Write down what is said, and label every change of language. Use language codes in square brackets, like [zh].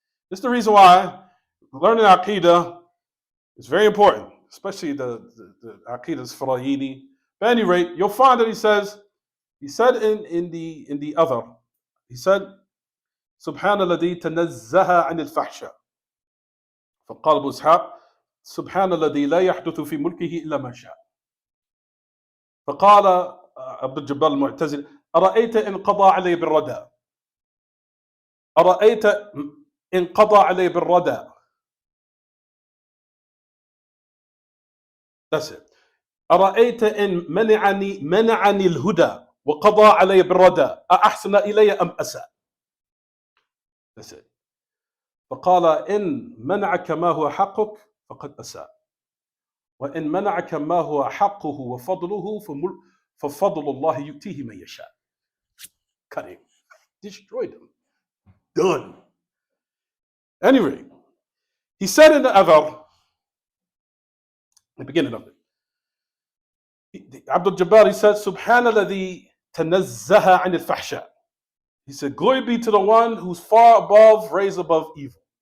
[en] This is the reason why learning Aqidah is very important, especially the Aqidah al-Isfirayini. But at any rate, you'll find that he said in the other, he said, [ar] سبحان الذي تنزه عن الفحشاء. فقال أبو إسحاق سبحان الذي لا يحدث في ملكه إلا ما شاء. فقال عبد الجبار المعتزلي أرأيت إن قضى علي بالردى. أرأيت إن قضى علي بالردى. [en] That's it. [ar] أرأيت إن منعني الهدى وقضى علي بالردى أأحسن إلي أم أساء. [en] That's it. [ar] فقال إن منعك ما هو حقك فقد أساء وإن منعك ما هو حقه وفضله ففضل الله يؤتيه من يشاء. [en] Cut him. Destroyed him. Done. Anyway, he said in the other, the beginning of it, Abdul Jabbar, he said, [ar] Subhana alladhi tanazzaha an al-fahsha. [en] He said, glory be to the one who's far above, raised above evil.